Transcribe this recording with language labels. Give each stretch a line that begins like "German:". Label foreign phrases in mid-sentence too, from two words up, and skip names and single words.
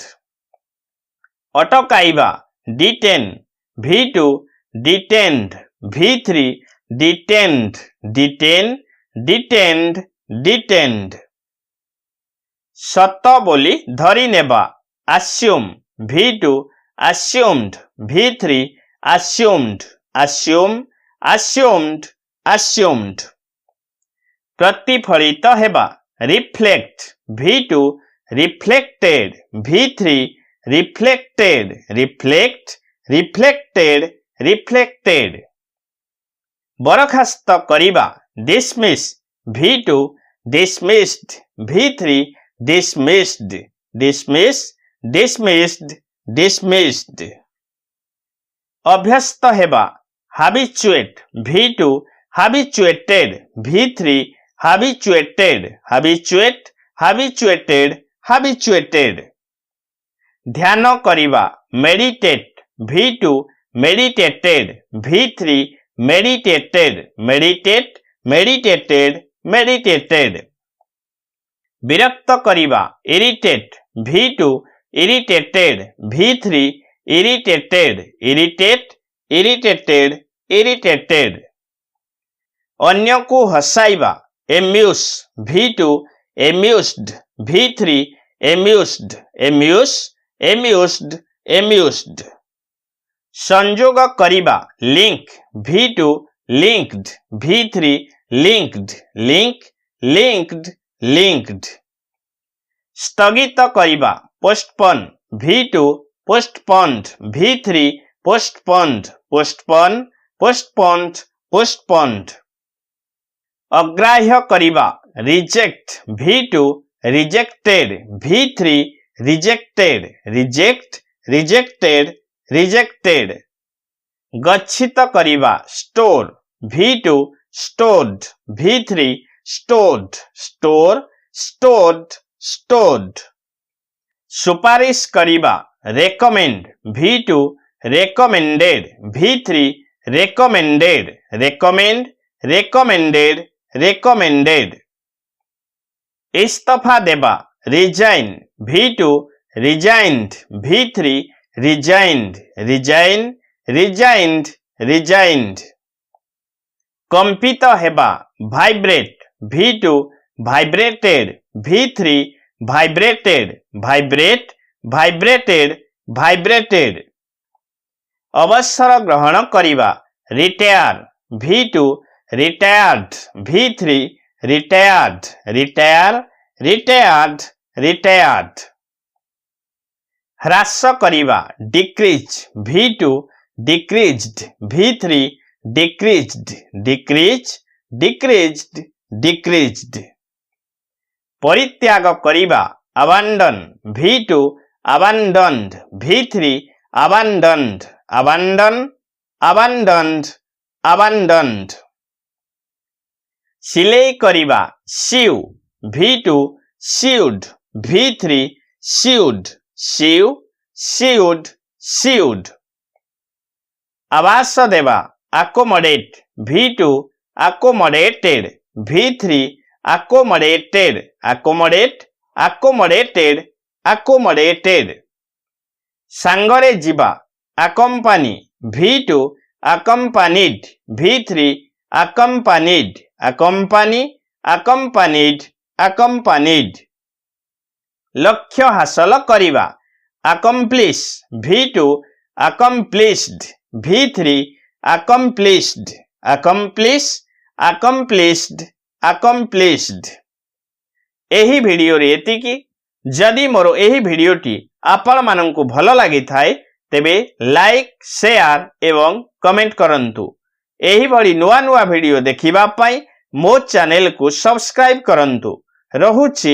English: अटकाइबा detain, V2 detained, V3 detained, detain, detained, detained.
Odia: ସତ ବୋଲି ଧରି ନେବା
English: assume, V2 assumed, V3 assumed, assume, assumed, assumed.
Odia: ପ୍ରତିଫଳିତ ହେବା
English: reflect, V2 reflected, V3 reflected, reflect, reflected, reflected.
Odia: ବରଖାସ୍ତ କରିବା
English: dismiss, V2 dismissed, V3 dismissed, dismiss, dismissed, dismissed.
Odia: ଅଭ୍ୟସ୍ତ ହେବା
English: habituate, V2 habituated, V3 habituated, habituate, habituated, habituated.
Odia: ଧ୍ୟାନ କରିବା
English: meditate, V2 meditated, V3 meditated, meditate, meditated, meditated.
Odia: ବିରକ୍ତ କରିବା
English: irritate, V2 irritated, V3 irritated, irritate, irritated, irritated.
Odia: ଅନ୍ୟ କୁ ହସାଇବା
English: amuse, V2 amused, V3 amused, amuse, amused, amused.
Odia: ସଂଯୋଗ କରିବା
English: link, V2 linked, V3 linked, link, linked, linked.
Odia: ସ୍ଥଗିତ କରିବା
English: postpone, V2 postponed, V3 postponed, postpone, postponed, postponed.
Odia: ଅଗ୍ରାହ୍ୟ କରିବା
English: reject, V2 rejected, V3 rejected, reject, rejected, rejected.
Odia: ଗଚ୍ଛିତ କରିବା
English: store, V2 stored, V3 stored, store, stored, stored.
Odia: ସୁପାରିଶ କରିବା
English: recommend, V2 recommended, V3 recommended, recommend, recommended, recommended.
Odia: ଇସ୍ତଫା ଦେବା
English: resign, V2 resigned, V3 resigned, resign, resigned, resigned.
Odia: କମ୍ପିତ ହେବା
English: vibrate, V2 vibrated, V3 vibrated, vibrate, vibrated, vibrated.
Odia: ଅବସର ଗ୍ରହଣ କରିବା
English: retire, V2 retired, V3 retired, retire, retired, retired.
Odia: ହ୍ରାସ କରିବା
English: decrease, V2 decreased, V3 decreased, decrease, decreased, decreased.
Odia: ପରିତ୍ୟାଗ କରିବା
English: abandon, V2 abandoned, V3 abandoned, abandon, abandoned, abandoned.
Odia: ସିଲେଇ କରିବା
English: sew, V2 sewed, V3 sewed, sew, sewed, sewed.
Odia: ଆବାସ ଦେବା
English: accommodate, V2 accommodated, V3 accommodated, accommodate, accommodated, accommodated.
Odia: ସାଙ୍ଗରେ ଯିବା
English: accompany, V2 accompanied, V3 accompanied, accompany, accompanied, accompanied.
Odia: ଲକ୍ଷ୍ୟ ହାସଲ କରିବା
English: accomplish, V2 accomplished, V3 accomplished, accomplish, accomplished, accomplished.
Odia: ଏହି ଭିଡିଓ ରେ ଏତିକି ଯଦି ମୋର ଏହି ଭିଡିଓଟି ଆପଣ ମାନଙ୍କୁ ଭଲ ଲାଗି ଥାଏ ତେବେ
English: like share
Odia: ଏବଂ କମେଣ୍ଟ କରନ୍ତୁ। ଏହି ଭଳି ନୂଆ ନୂଆ ଭିଡିଓ ଦେଖିବା ପାଇଁ ମୋ ଚ୍ୟାନେଲ କୁ ସବସ୍କ୍ରାଇବ କରନ୍ତୁ।